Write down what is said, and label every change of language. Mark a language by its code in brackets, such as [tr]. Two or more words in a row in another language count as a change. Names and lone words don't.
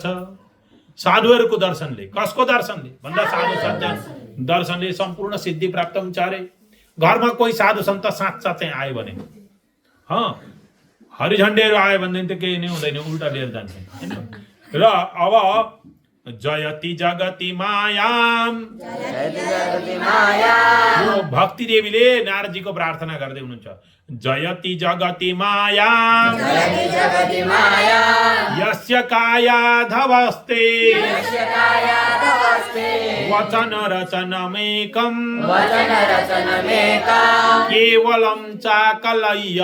[ne] साधुहरूको दर्शनले, कसको दर्शनले भन्दा साधु सज्जन दर्शनले सम्पूर्ण सिद्धि प्राप्त हुन्छ अरे। घरमा कोही साधु सन्त साँच्चै आयो भने हरिझन्डेहरू आयो भनेदेखि त केही नै हुँदैन, उल्टा लिएर जान्छ हैन। र अब [sa] जयति जगति मायाम, जयति जगति माया [ne] यो भक्ति देवीले नारदजीको प्रार्थना गर्दै हुनुहुन्छ। [sa] जयति जगति माया जयति जगति माया यस्य कायाधवस्ते यस्य कायाधवस्ते वचन रचनमेकं वचन रचनमेकं केवलं चाकलय्य